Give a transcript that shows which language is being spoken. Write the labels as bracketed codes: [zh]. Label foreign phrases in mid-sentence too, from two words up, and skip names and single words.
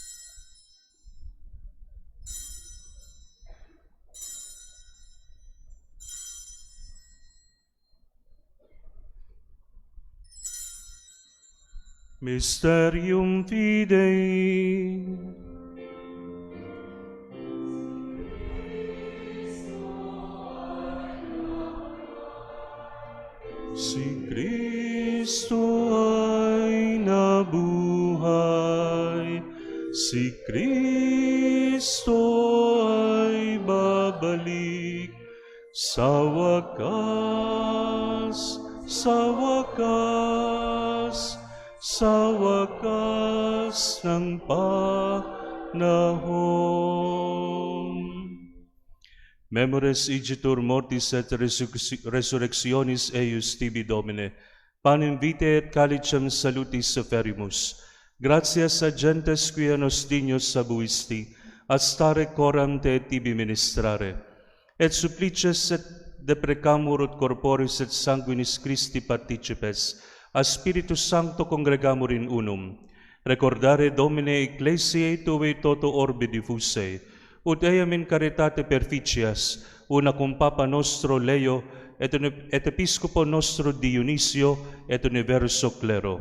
[la] Mysterium Fidei. [tl] Si Kristo ay nabuhay, si Kristo ay babalik, sa wakas, sa wakas, sa wakas ng panahon. [la] Memores igitur mortis et resurrectionis eius tibi Domine, panem vitae et calicem salutis aferimus. Gratias agentes quia nos dignos abuisti, ad stare coram te tibi ministrare, et supplices et deprecamur ut corporis et sanguinis Christi participes, a Spiritus Sancto congregamur in unum, recordare Domine Ecclesiae Tuae toto orbe diffusae, ut eam in caritate perficias, una cum Papa nostro Leo, et Episcopo nostro Dionisio, et universo clero.